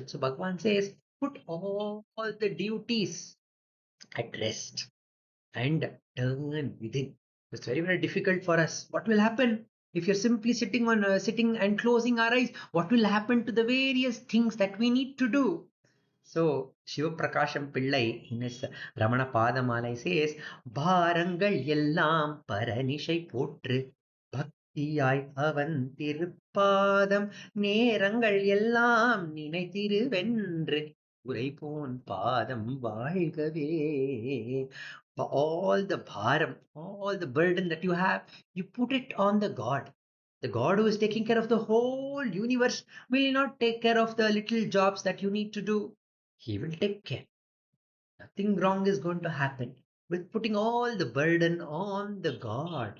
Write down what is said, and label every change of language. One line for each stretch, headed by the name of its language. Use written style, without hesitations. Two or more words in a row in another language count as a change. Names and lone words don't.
English: So Bhagavan says, put all the duties at rest and turn within. It's very, very difficult for us. What will happen if you're simply sitting and closing our eyes? What will happen to the various things that we need to do? So Shiva Prakasham Pillai in his Ramana Padamalai says,
Tamil: பாரங்கள் எல்லாம் பரனிசை போற்று பக்தியாய் அவன் திருப்பாதம் நேரங்கள் எல்லாம் நினைத்திருவென்று உரைபோன் பாதம் வாழ்கவே.
English: For all the bharam, all the burden that you have, you put it on the God. The God who is taking care of the whole universe will not take care of the little jobs that you need to do. He will take care. Nothing wrong is going to happen with putting all the burden on the God.